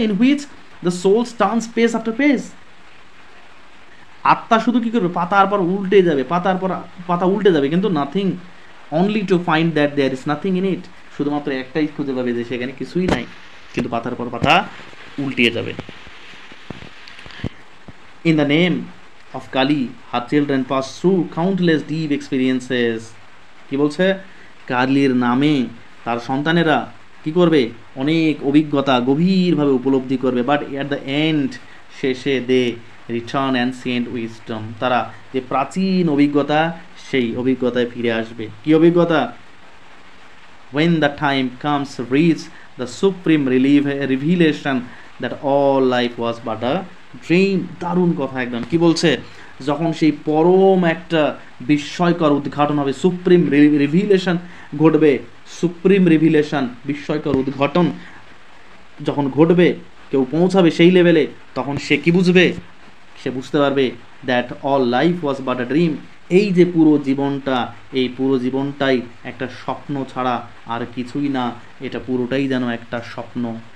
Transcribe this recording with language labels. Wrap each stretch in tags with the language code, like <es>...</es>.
<en>In which the soul turns page after page.</en> <bn>আত্মা শুধু কি করবে? পাতার পর উল্টে যাবে, পাতার পর পাতা উল্টে যাবে, কিন্তু</bn> <en>Nothing, only to find that there is nothing in it.</en> <bn>শুধুমাত্র একটাই খুঁজে পাবে যে সেখানে কিছুই নাই, কিন্তু পাতার পর পাতা উল্টিয়ে যাবে।</bn> <en>In the name of Kali, her children pass through countless deep experiences.</en> <bn>কি বলছে? কালীর নামে তার সন্তানেরা কি করবে? অনেক অভিজ্ঞতা গভীরভাবে উপলব্ধি করবে।</bn> <en>But at the end, শেষে they return ancient wisdom.</en> <bn>তারা যে প্রাচীন অভিজ্ঞতা, সেই অভিজ্ঞতায় ফিরে আসবে। কি অভিজ্ঞতা?</bn> <en>when the time comes, reach the supreme revelation that all life was but a dream.</en> <bn>দারুণ কথা একদম। কি বলছে? যখন সেই পরম একটা বিস্ময়কর উদ্ঘাটন হবে, সুপ্রিম রিভিলেশন ঘটবে, সুপ্রিম রিভিলেশন, বিস্ময়কর উদ্ঘাটন যখন ঘটবে, কেউ পৌঁছাবে সেই লেভেলে, তখন সে কি বুঝবে? সে বুঝতে পারবে</bn> <en>That all life was but a dream.</en> <bn>এই যে পুরো জীবনটা, এই পুরো জীবনটাই একটা স্বপ্ন ছাড়া আর কিছুই না। এটা পুরোটাই যেন একটা স্বপ্ন।</bn>